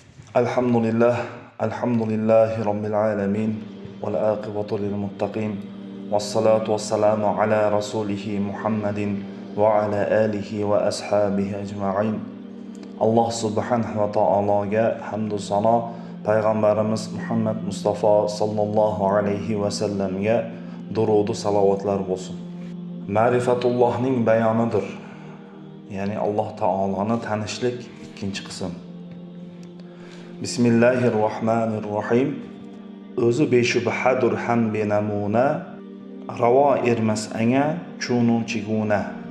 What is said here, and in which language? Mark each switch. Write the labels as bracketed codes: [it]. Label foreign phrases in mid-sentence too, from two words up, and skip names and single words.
[ar] الحمد لله رب العالمين، والعاقبة للمتقين، والصلاة والسلام على رسوله محمد وعلى آله وأصحابه أجمعين. [uz] Allah [ar] سبحانه وتعالى [uz] hamdu sano, Payg'ambarimiz Muhammad Mustafa [ar] صلى الله عليه وسلم [uz] durudu salovatlar bo'lsin. Ma'rifatullohning bayonidir. Ya'ni Alloh taoloni tanishlik ikkinchi qism. Bismillahirrohmanirrohim. O'zi beshubhadur ham benamuna, ravo ermas anga chunu chiguna.